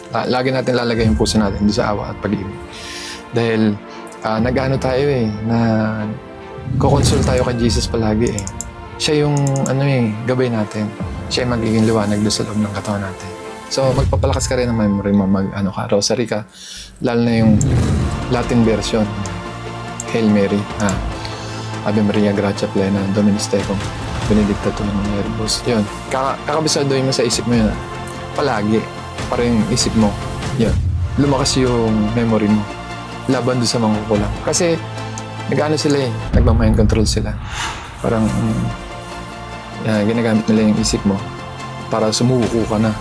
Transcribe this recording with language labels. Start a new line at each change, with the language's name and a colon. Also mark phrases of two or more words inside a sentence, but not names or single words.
Filipino: Lagi natin lalagay yung puso natin doon sa awa at pag-ibig. Dahil, nag-ano tayo na kukonsult tayo kay Jesus palagi Siya yung gabay natin. Siya yung magiging liwanag doon sa loob ng katawan natin. So, magpapalakas ka rin ng memory mo, rosary ka. Lalo na yung
English: Latin version.
Filipino: Hail Mary.
Latin: Ave Maria, Gratia Plena, Dominus Tecum, Benedicta tu in mulieribus.
Filipino: Yun. Kakabisadoin mo sa isip mo yun. Palagi. Para yung isip mo. Yun. Lumakas yung memory mo. Laban doon sa mangkukulam. Kasi, sila nagmamind control sila. Parang, ginagamit nila yung isip mo para sumuko ka na.